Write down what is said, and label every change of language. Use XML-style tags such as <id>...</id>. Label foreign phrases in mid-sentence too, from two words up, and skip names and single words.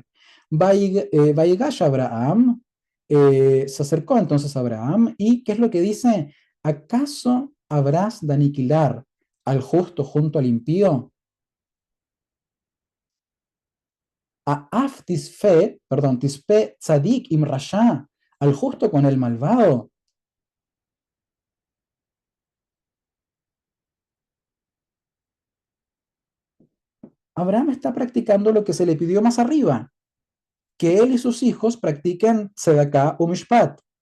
<es>Vaigash Abraham, se acercó entonces a Abraham, y ¿qué es lo que dice? ¿Acaso habrás de aniquilar al justo junto al impío?</es> <he>אף תספה, perdón, תספה צדיק עם רשע,</he> <es>al justo con el malvado. Abraham está practicando lo que se le pidió más arriba, que él y sus hijos practiquen</es> <he>צדקה ומשפט.</he>